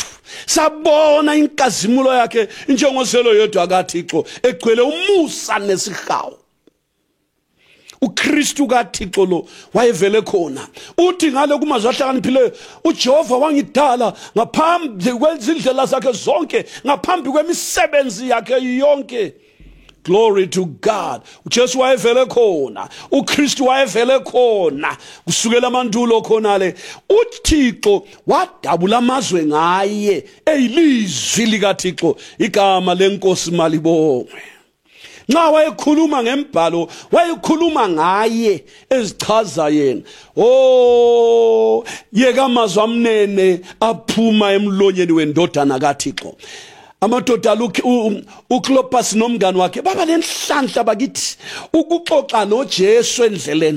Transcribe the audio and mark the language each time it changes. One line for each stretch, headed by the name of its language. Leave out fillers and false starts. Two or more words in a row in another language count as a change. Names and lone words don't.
North Ndebele: Sabona inkazimulo yakhe njengozelo yedwa kaThixo egcwele umusa nesihawu. uKristu kaThixo lo wayevele khona. Uthi ngale kumazwi ahlakaniphileyo uJehova wangidala ngaphambi kwezindlela zakhe zonke, ngaphambi kwemisebenzi yakhe yonke.
English: Glory to God.
North Ndebele: uJesu wayevele khona, uKristu wayevele khona kusukela amandulo khonale. uThixo wadabula amazwe ngaye eyilizwi likaThixo. Igama lenkosi malibongwe. Nxa wayekhuluma ngembhalo wayekhuluma ngaye ezichaza yena. Oh, yeka amazwi amnene aphuma emlonyeni wendodana kaThixo. Amadoda uKlopas nomngane wakhe baba lenhlanhla bakithi ukuxoxa noJesu endleleni.